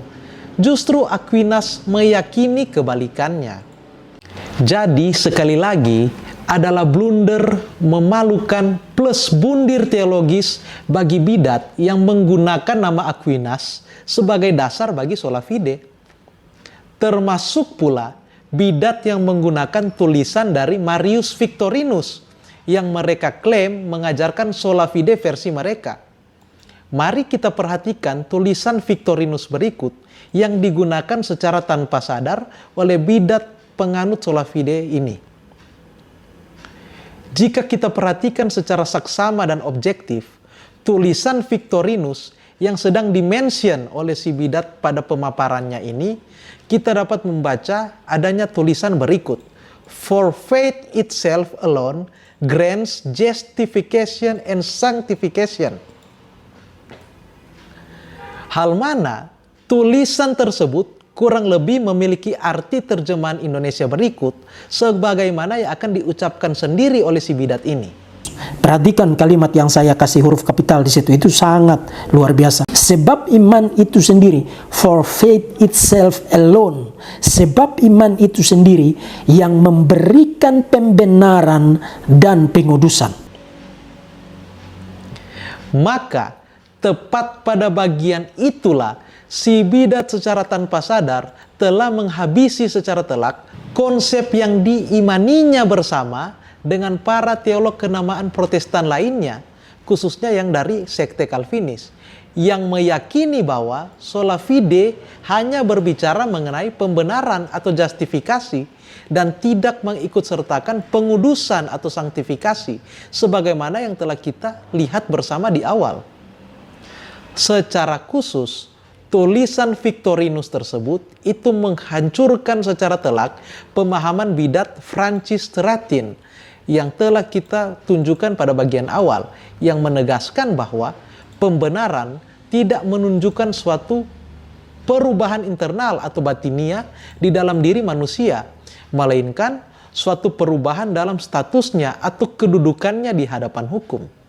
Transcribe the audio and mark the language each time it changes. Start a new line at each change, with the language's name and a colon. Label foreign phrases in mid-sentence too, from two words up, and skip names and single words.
Indonesian: Justru Aquinas meyakini kebalikannya. Jadi sekali lagi, adalah blunder memalukan plus bundir teologis bagi bidat yang menggunakan nama Aquinas sebagai dasar bagi
Latin: sola fide.
Indonesian: Termasuk pula bidat yang menggunakan tulisan dari Marius Victorinus yang mereka klaim mengajarkan
Latin: sola fide
Indonesian: versi mereka. Mari kita perhatikan tulisan Victorinus berikut yang digunakan secara tanpa sadar oleh bidat penganut
Latin: sola fide
Indonesian: ini. Jika kita perhatikan secara saksama dan objektif, tulisan Victorinus yang sedang dimention oleh si bidat pada pemaparannya ini, kita dapat membaca adanya tulisan berikut.
English: For faith itself alone grants justification and sanctification.
Indonesian: Hal mana tulisan tersebut kurang lebih memiliki arti terjemahan Indonesia berikut, sebagaimana yang akan diucapkan sendiri oleh si bidat ini. Perhatikan kalimat yang saya kasih huruf kapital di situ, itu sangat luar biasa. Sebab iman itu sendiri,
English: for faith itself alone.
Indonesian: Sebab iman itu sendiri yang memberikan pembenaran dan pengudusan. Maka, tepat pada bagian itulah si bidat secara tanpa sadar telah menghabisi secara telak konsep yang diimaninya bersama dengan para teolog kenamaan Protestan lainnya, khususnya yang dari sekte Calvinis, yang meyakini bahwa
Latin: sola fide
Indonesian: hanya berbicara mengenai pembenaran atau justifikasi dan tidak mengikutsertakan pengudusan atau sanktifikasi sebagaimana yang telah kita lihat bersama di awal. Secara khusus, tulisan Victorinus tersebut itu menghancurkan secara telak pemahaman bidat Francis Turretin yang telah kita tunjukkan pada bagian awal, yang menegaskan bahwa pembenaran tidak menunjukkan suatu perubahan internal atau batinia di dalam diri manusia, melainkan suatu perubahan dalam statusnya atau kedudukannya di hadapan hukum.